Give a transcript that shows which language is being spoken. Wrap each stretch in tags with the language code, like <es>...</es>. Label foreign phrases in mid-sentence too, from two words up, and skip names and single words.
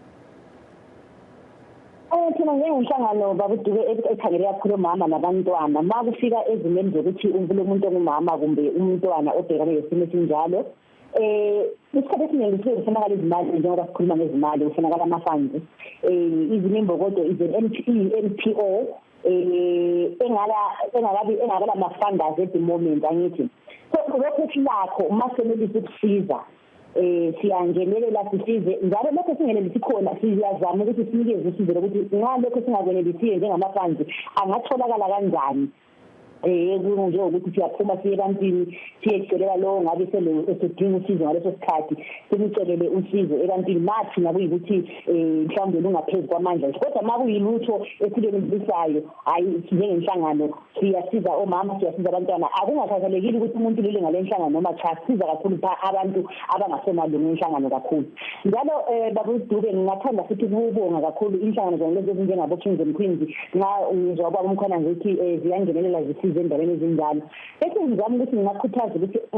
<nd>Thina njengenhlangano babuduke ekhangele kakhulu omama nabantwana, ma kufika ezimeni zokuthi umuntu ongumama kumbe umntwana obhekane nesimo esinjalo, isikhathi esiningi kufunakala izimali njengoba sikhuluma ngezimali kufunakala ama-funds izimimbokodo</nd> <en>is an NPO</en> <nd>engakala ma-funders</nd> <en>at the moment</en> <nd>angithi so lokho silakho uma senelisa ukusiza siyangenelela sisize njalo lokho singenelisi khona siyazama ukuthi sinikeze usizo lokuthi nxa lokho singakwenelisiyo njengama-funds angatholakala kanjani njengokuthi siyaphuma siye ebantwini siyecelela lowo ngabe esedinga usizo ngaleso sikhathi simcelele usizo ebantwini mathi nakuyikuthi mhlawumbe lungaphezu kwamandla kodwa ma kuyilutho esilenelisayo hayi njengenhlangano siyasiza omama siyasiza abantwana akungakhathalekile ukuthi umuntu lile ngale nhlangano noma cha siza kakhulu abantu abangasemalungu enhlangano kakhulu njalo baba uDube ngingathanda futhi ukubonga kakhulu inhlangano zonke ezinjengabo Kings and Queens ngizwa baba umkhona ngithi ziyangenelela zisiza endaweni ezinjalo bese ngizama ukuthi ngingakhuthaza ukuthi</nd>